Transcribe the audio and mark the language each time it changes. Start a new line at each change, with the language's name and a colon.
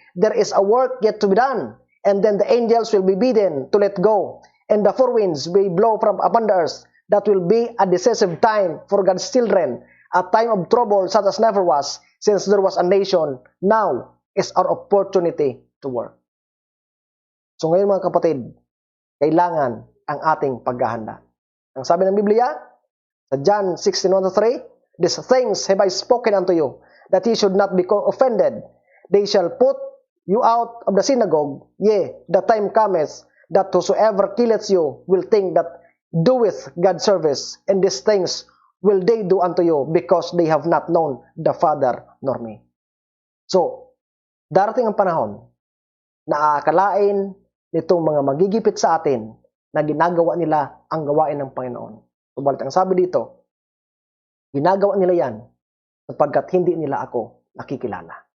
English: There is a work yet to be done, and then the angels will be bidden to let go, and the four winds will blow from upon the earth. That will be a decisive time for God's children, a time of trouble such as never was, since there was a nation. Now is our opportunity to work.
Filipino: So ngayon mga kapatid, kailangan ang ating paghahanda. Ang sabi ng Biblia, sa John 16:1-3,
English: these things have I spoken unto you, that ye should not be offended. They shall put you out of the synagogue. Yea, the time cometh, that whosoever killeth you will think that doeth God service, and these things will they do unto you, because they have not known the Father nor me.
Filipino: So, darating ang panahon na aakalain nitong mga magigipit sa atin na ginagawa nila ang gawain ng Panginoon. Subalit ang sabi dito, ginagawa nila yan sapagkat hindi nila ako nakikilala.